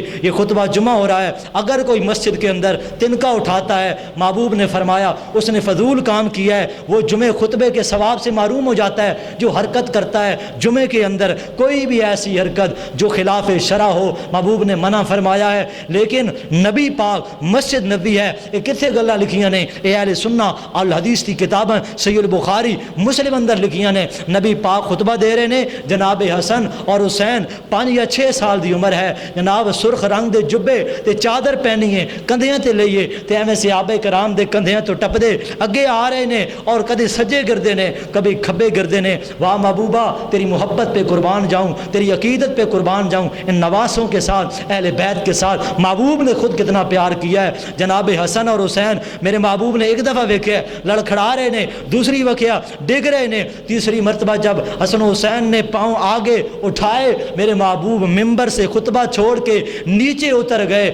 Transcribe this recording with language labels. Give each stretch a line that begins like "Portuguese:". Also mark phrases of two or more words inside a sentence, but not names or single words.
Urdu: یہ خطبہ جمعہ ہو رہا ہے، اگر کوئی مسجد کے اندر تنکا اٹھاتا ہے، محبوب نے فرمایا اس نے فضول کام کیا ہے، وہ جمعہ خطبے کے ثواب سے محروم ہو جاتا ہے۔ جو حرکت کرتا ہے جمعے کے اندر، کوئی بھی ایسی حرکت جو خلاف شرع ہو، محبوب نے منع فرمایا ہے۔ لیکن نبی پاک مسجد نبی ہے،
Punjabi: یہ کتنے گلاں لکھیاں نے، اے اہل سنہ الحدیث کی کتابیں صحیح البخاری مسلم اندر لکھیاں نے۔ نبی پاک خطبہ دے رہے نے، جناب حسن اور حسین 5 یا 6 سال دی عمر ہے، جناب سرخ رنگ دے جبے تے چادر پہنی ہے، کندھیاں تے لئیے تے ایویں صحابہ کرام دے کندھیاں تو ٹپ دے اگے آ رہے نے اور کدی سجے گردے نے کبھی کھبے گردے نے۔
Urdu: واہ محبوبہ تیری محبت پہ قربان جاؤں، تیری عقیدت پہ قربان جاؤں، ان نواسوں کے ساتھ، اہل بیت کے ساتھ محبوب نے خود کتنا پیار کیا ہے۔
Punjabi: جناب حسن اور حسین
Urdu: میرے محبوب نے ایک دفعہ ویکھیا، لڑکھڑا رہے نے، دوسری ویکھیا ڈگ رہے نے، تیسری مرتبہ جب حسن و حسین نے پاؤں آگے اٹھائے، میرے محبوب ممبر سے خطبہ چھوڑ کے نیچے اتر گئے۔